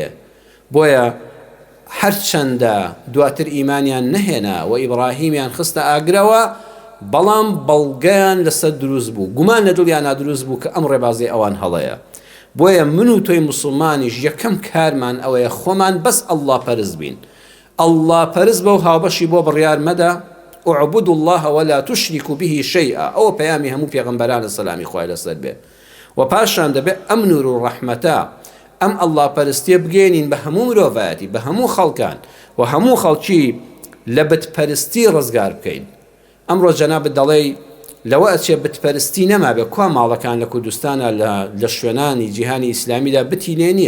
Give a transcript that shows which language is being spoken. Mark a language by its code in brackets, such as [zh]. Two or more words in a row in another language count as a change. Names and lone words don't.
[ckb] بۆیە هەرچەندە دواتر ئیمانیان نەهێنا و ئیبراهیمیان خستە ئاگرەوە بەڵام بەڵگەیان لەسەر دروست بوو، گومان لە دڵیان نادروست بوو کە ئەم ڕێبازی ئەوان هەڵەیە. بۆیە من و تۆی موسڵمانیش یەکەم کارمان ئەوەیە خۆمان بەس ئەڵڵا پەرست بین، ئەڵڵا پەرست بە و هاوبەشی بۆ بڕیار مەدە [ar] اعبدوا الله ولا تشركوا به شيئا [ckb] ئەوە پەیامی هەموو پێغەمبەرانە سەلامی خوای لەسەر بێ. و پاشان دەبێ ئەم نور و ڕەحمەتە ئەم ئەڵڵا پەرستیە بگەێنین بە هەموو مرۆڤایەتی، بە هەموو خەڵکان و هەموو خەڵکی لە بتپەرستی ڕزگار بکەین. ئەمڕۆ جەنابەت دەڵێ لەوە ئەچێ بتپەرستی نەما بێ کوا ماڵەکان لە کوردستانە لە شوێنانی جیهانی ئیسلامیدا بتی لێ نییە.